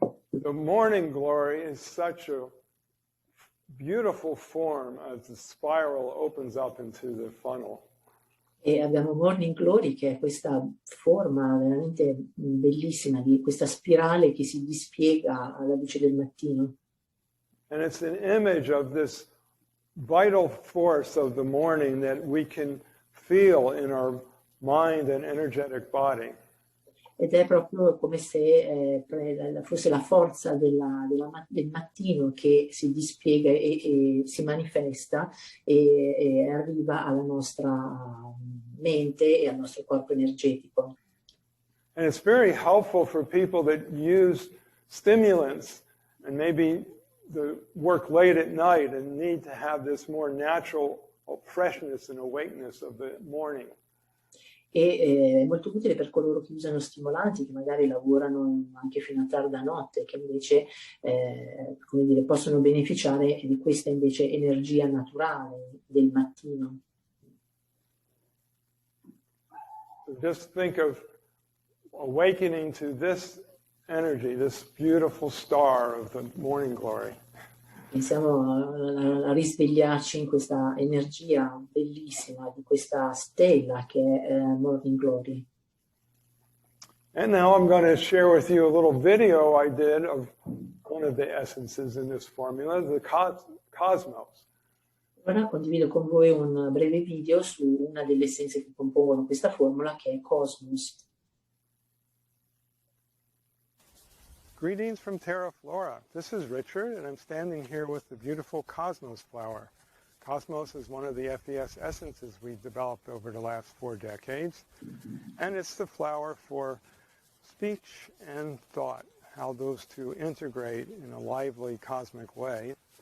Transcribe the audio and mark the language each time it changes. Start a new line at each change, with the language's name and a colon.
English: The morning glory is such a beautiful form as the spiral opens up into the funnel.
Italian: E abbiamo Morning Glory, che è questa forma veramente bellissima di questa spirale che si dispiega alla luce del mattino.
English: And it's an image of this vital force of the morning that we can feel in our mind and energetic body.
Italian: Ed è proprio come se fosse la forza del mattino che si dispiega e si manifesta e arriva alla nostra mente e al nostro corpo energetico.
English: And it's very helpful for people that use stimulants and maybe work late at night and need to have this more natural freshness and awakeness of the morning.
Italian: E è molto utile per coloro che usano stimolanti, che magari lavorano anche fino a tarda notte, che invece come dire, possono beneficiare di questa invece energia naturale del mattino.
English: So just think of awakening to this energy, this beautiful star of the morning glory.
Italian: Pensiamo a risvegliarci in questa energia bellissima di questa stella che è Morning Glory.
English: And now I'm going to share with you a little video I did of one of the essences in this formula, the cosmos.
Italian: Ora condivido con voi un breve video su una delle essenze che compongono questa formula, che è Cosmos.
English: Greetings from Terra Flora. This is Richard, and I'm standing here with the beautiful Cosmos flower. Cosmos is one of the FES essences we've developed over the last 4 decades, and it's the flower for speech and thought, how those two integrate in a lively cosmic way.